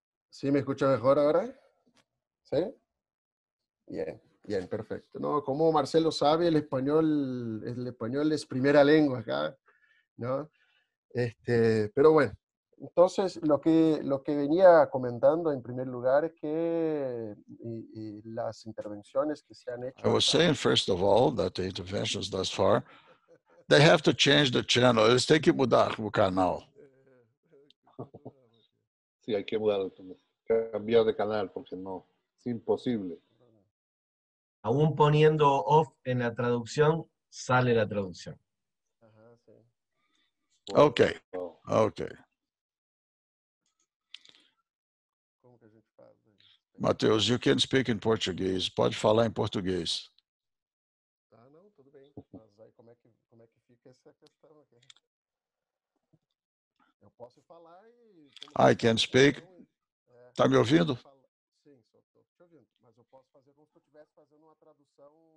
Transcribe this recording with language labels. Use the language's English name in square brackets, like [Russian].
[Spanish] ¿Sí me escucha mejor ahora? ¿Sí? Bien, bien, perfecto. No, como Marcelo sabe, el español es primera lengua acá, ¿no? Pero bueno, entonces lo que venía comentando en primer lugar es que y las intervenciones que se han hecho. [English] I was saying, first of all, that the interventions thus far, they have to change the channel. [Portuguese] Eles têm que mudar o canal. [Spanish] Sí, hay que mudar, cambiar de canal, porque no, es imposible. Aún poniendo off en la traducción, sale la traducción. Ajá, sí. Ok, ok. [Portuguese] Como que a gente faz? [English] Mateus, you can speak in Portuguese. [Portuguese] Pode falar em português. Ah, não, tudo bem. Mas aí como é que fica essa questão aqui? Eu posso falar e... [English] I can speak. [Portuguese] Tá me ouvindo? Sim, estou te ouvindo. Mas eu posso fazer como se eu estivesse fazendo uma tradução...